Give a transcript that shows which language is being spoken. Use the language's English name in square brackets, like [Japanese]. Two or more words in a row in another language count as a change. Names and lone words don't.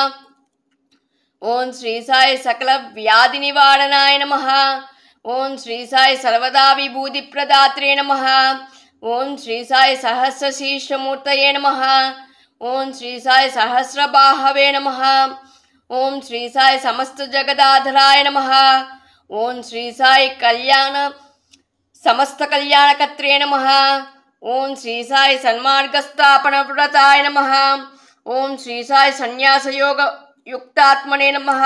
[Sanskrit] ओम श्री साई सकल व्याधि निवारणाय नमः। ओम श्री साई सर्वदा विभूति प्रदात्रे नमः। ओम श्री साई सहस्र शीर्ष मूर्तये नमः। ओम श्री साई सहस्र बाहवे नमः। ఓం శ్రీ సాయి సమస్త జగదాధరాయ నమః. ఓం శ్రీ సాయి సమస్త కళ్యాణకర్త్రే నమః. ఓం శ్రీ సాయి సన్మార్గస్థాపన వ్రతాయ నమః. ఓం శ్రీ సాయి సన్యాసయోగ యుక్తాత్మనే నమః.